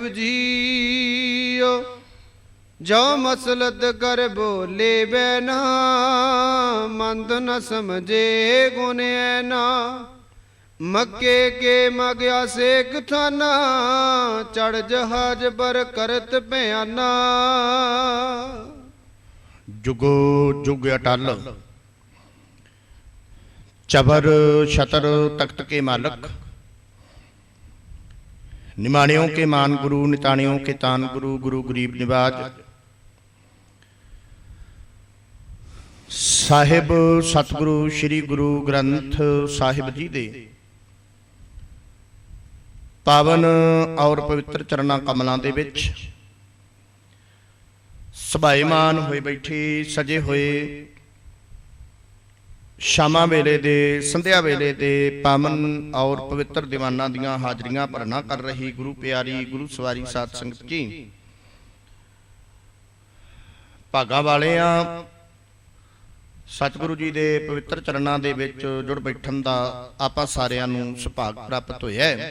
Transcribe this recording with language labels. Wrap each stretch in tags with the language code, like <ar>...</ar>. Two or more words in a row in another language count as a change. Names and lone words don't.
<bra>ਜੀਓ ਜੋ ਮਸਲਤ ਕਰ ਬੋਲੇ ਬੈਨਾ ਮੰਦ ਨ ਸਮਝੇ ਗੁਣ ਐਨਾ ਮੱਕੇ ਕੇ ਮਗਿਆ ਸੇਕ ਥਾਨਾ ਚੜ ਜਹਾਜ ਪਰ ਕਰਤ ਭਿਆਨਾ</bra> <pa>ਜੁਗੋ ਜੁਗ ਅਟਲ ਚਬਰ ਛਤਰ ਤਖਤ ਕੇ ਮਾਲਕ</pa> <hi>निमाणियों के मान गुरु, निताणियों के तान गुरु, गुरु गरीब निवाज।</hi> <pa>ਸਾਹਿਬ ਸਤਿਗੁਰੂ ਸ੍ਰੀ ਗੁਰੂ ਗ੍ਰੰਥ ਸਾਹਿਬ ਜੀ ਦੇ ਪਾਵਨ ਔਰ ਪਵਿੱਤਰ ਚਰਨਾਂ ਕਮਲਾਂ ਦੇ ਵਿੱਚ ਸਭਾਏਮਾਨ ਹੋਏ ਬੈਠੇ ਸਜੇ ਹੋਏ ਸ਼ਾਮਾਂ ਵੇਲੇ ਦੇ ਸੰਧਿਆ ਵੇਲੇ ਦੇ ਪਾਵਨ ਔਰ ਪਵਿੱਤਰ ਦੀਵਾਨਾਂ ਦੀਆਂ ਹਾਜ਼ਰੀਆਂ ਭਰਨਾ ਕਰ ਰਹੀ ਗੁਰੂ ਪਿਆਰੀ ਗੁਰੂ ਸਵਾਰੀ ਸਾਧ ਸੰਗਤ ਜੀ, ਭਾਗਾਂ ਵਾਲਿਆਂ ਸਤਿਗੁਰੂ ਜੀ ਦੇ ਪਵਿੱਤਰ ਚਰਨਾਂ ਦੇ ਵਿੱਚ ਜੁੜ ਬੈਠਣ ਦਾ ਆਪਾਂ ਸਾਰਿਆਂ ਨੂੰ ਸੁਭਾਗ ਪ੍ਰਾਪਤ ਹੋਇਆ ਹੈ।</pa>